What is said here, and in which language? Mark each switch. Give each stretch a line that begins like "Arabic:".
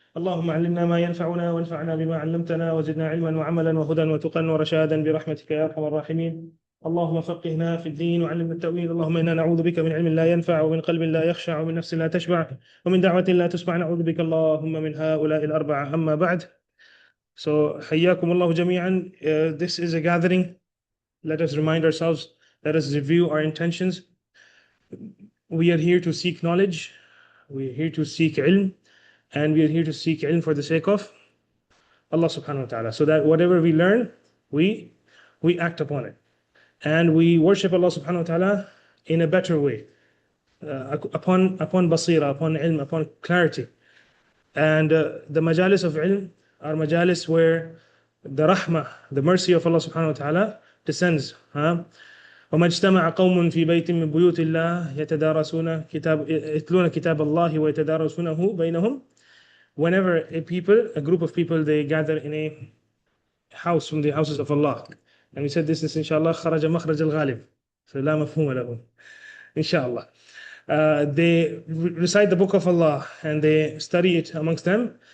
Arabic: اللهم علمنا ما ينفعنا وانفعنا بما علمتنا وزدنا علما وعملا وهدى وتقى ورشادا برحمتك يا أرحم الراحمين. اللهم فقهنا في الدين وعلمنا التأويل. اللهم إنا نعوذ بك من علم لا ينفع ومن قلب لا يخشع ومن نفس لا تشبع ومن دعوة لا تسمع. نعوذ بك اللهم من هؤلاء الأربعة. أما بعد. So حياكم الله جميعا.
English: This is a gathering. Let us remind ourselves. Let us review our intentions. We are here to seek knowledge, we are here to seek ilm, and we are here to seek ilm for the sake of Allah subhanahu wa ta'ala. So that whatever we learn, we act upon it. And we worship Allah subhanahu wa ta'ala in a better way, upon Baseera, upon ilm, upon clarity. And the majalis of ilm are majalis where the rahmah, the mercy of Allah subhanahu wa ta'ala descends.
Arabic: وما اجتمع قوم في بيت من بيوت الله يتلون كتاب الله ويتدارسونه بينهم.
English: Whenever a group of people, they gather in a house from the houses of Allah, and we said this is inshallah
Arabic: خرج مخرج الغالب,
English: so
Arabic: لا مفهوم له
English: inshallah. They recite the book of Allah and they study it amongst them.